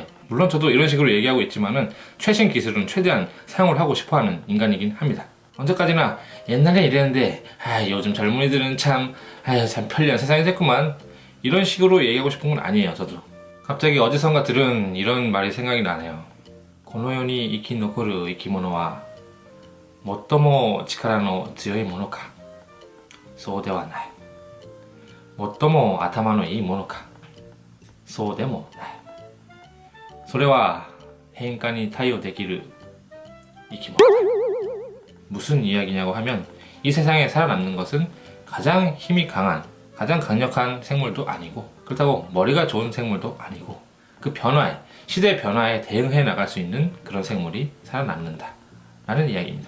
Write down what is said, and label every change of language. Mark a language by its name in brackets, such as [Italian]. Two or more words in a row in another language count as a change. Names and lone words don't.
[Korean] 물론 저도 이런 식으로 얘기하고 있지만은 최신 기술은 최대한 사용을 하고 싶어하는 인간이긴 합니다. 언제까지나 옛날에 이랬는데 요즘 젊은이들은 참 편리한 세상이 됐구만 이런 식으로 얘기하고 싶은 건 아니에요. 저도 갑자기 어디선가 들은 이런 말이 생각이 나네요. [Japanese] この世に生き残る生き物は最も力の強いものか、そうではない。最も頭のいいものか、そうでもない。それは変化に対応できる生き物。 [Korean] 무슨 이야기냐고 하면 이 세상에 살아남는 것은 가장 힘이 강한, 가장 강력한 생물도 아니고, 그렇다고 머리가 좋은 생물도 아니고, 그 변화에, 시대 변화에 대응해 나갈 수 있는 그런 생물이 살아남는다 라는 이야기입니다.